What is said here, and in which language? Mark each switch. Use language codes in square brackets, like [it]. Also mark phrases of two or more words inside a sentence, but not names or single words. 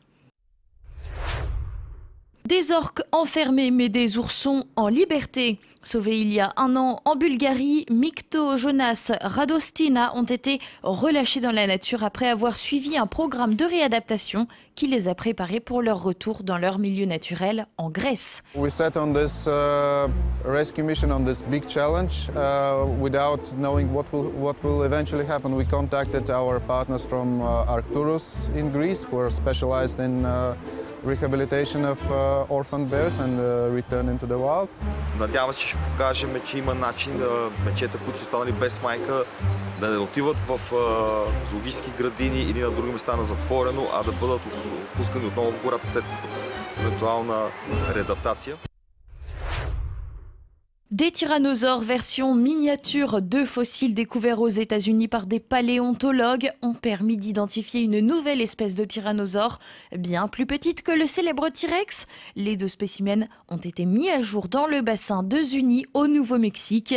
[fr] Des orques enfermés mais des oursons en liberté. Sauvés il y a un an en Bulgarie, Mikto, Jonas, Radostina ont été relâchés dans la nature après avoir suivi un programme de réadaptation qui les a préparés pour leur retour dans leur milieu naturel en Grèce. [en] We set on this rescue mission on this big challenge without knowing what will eventually happen. We contacted our partners from Arcturus in Greece, who are specialized in rehabilitation of orphan bears and return into the wild. [bg] Надявам се, че ще покажем, че има начин мечета, които са останали без майка, да не отиват в зоологически градини или на други места на затворено, а да бъдат пускани отново в гората след евентуална реадаптация. [fr] Des tyrannosaures version miniature, 2 fossiles découverts aux États-Unis par des paléontologues ont permis d'identifier une nouvelle espèce de tyrannosaure, bien plus petite que le célèbre T-Rex. Les 2 spécimens ont été mis à jour dans le bassin de Zuni au Nouveau-Mexique.